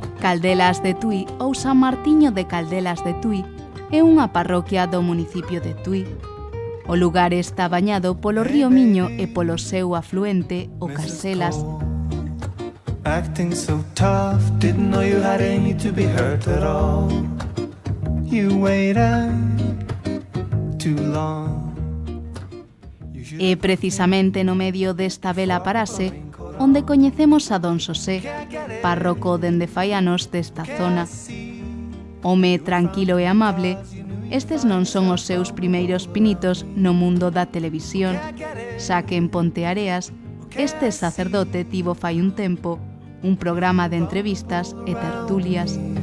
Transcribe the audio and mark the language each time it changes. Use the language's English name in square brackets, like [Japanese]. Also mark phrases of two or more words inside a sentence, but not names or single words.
[Galician] Caldelas de Tui ou San Martiño de Caldelas de Tui é unha parroquia do municipio de Tui. O lugar está bañado polo río Miño e polo seu afluente, o Caselas. [English] Acting so tough, didn't know you had any to be hurt at all. You waited too long. [Galician] É precisamente no medio desta bela parase onde coñecemos a Don Xosé, párroco dende fai anos desta zona. Home tranquilo e amable, estes non son os seus primeiros pinitos no mundo da televisión, xa que en Ponteareas este sacerdote tivo fai un tempo un programa de entrevistas e tertulias.